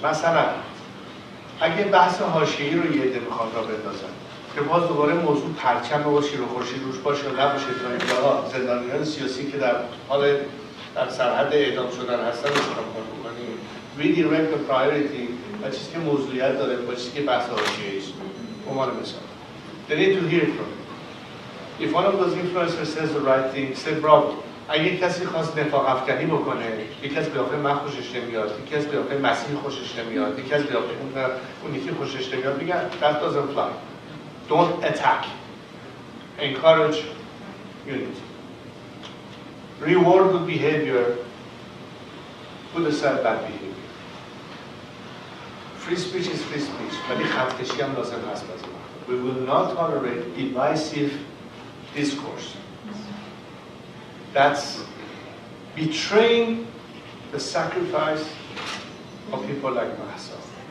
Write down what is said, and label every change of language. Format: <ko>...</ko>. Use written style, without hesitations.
<fa>مثلا اگه بحث حاشیه‌ای رو یه عده میخوان را بندازن که باز دوباره موضوع پرچم و شیر و خورشید روش باشه و نباشه تا اینکه زندانیان سیاسی که در حال در سرحد اعدام شدن هستن رو کنیم</fa> <en>redirect the priority</en> <fa>و چیزی که موضوعیت داره با چیزی که بحث حاشیه‌ای است. به عنوان مثال</fa> <en>they need to hear it from you. If one of those influencers says the right thing, say bravo.</en> <fa>اگه کسی خواست نفاق افکنی بکنه، یکی از قیافه من خوشش نمیاد، یکی از قیافه مسیح خوشش نمیاد، یکی از قیافه اون یکی خوشش نمیاد، میگن</fa> <en>that doesn't fly. Don't attack. Encourage unity. Reward good behavior. Put aside bad behavior. Free speech is free speech.</en> <fa>ولی خطکشی هم لازم هست بعضی وقتا.</fa> <en>We will not tolerate divisive discourse. That's betraying the sacrifice of people like myself.</en>